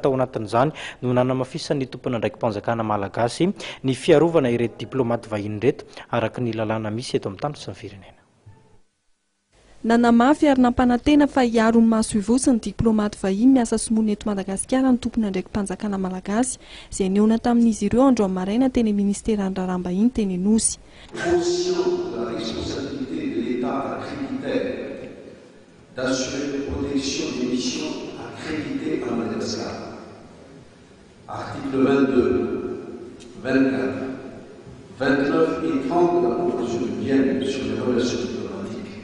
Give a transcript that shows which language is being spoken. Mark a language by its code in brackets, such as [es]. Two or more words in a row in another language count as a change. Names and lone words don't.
[mg] Tao anatin'izany no nanamafisany tompona ndraiky mpanjakana malagasy ny fiarovana ireto diplomaty vahiny reto araka ny lalàna misy eto amin'ny tany sy ny firenena. Nanamafy ary nampanantena fa hiaro ny maso ivosiny diplomaty vahiny miasa sy monina eto Madagasikara ny tompona ndraiky mpanjakana malagasy izay niona tamin'izy ireo andro amin'ny maraina teny ministeran'ny raharaham-bahiny teny Anosy. [fr] Conscient de la responsabilité de l'État accréditaire d'assurer la protection des missions accréditées à Madagascar. Article 22, 24, 29 et 30 de la Convention de Vienne sur les relations diplomatiques.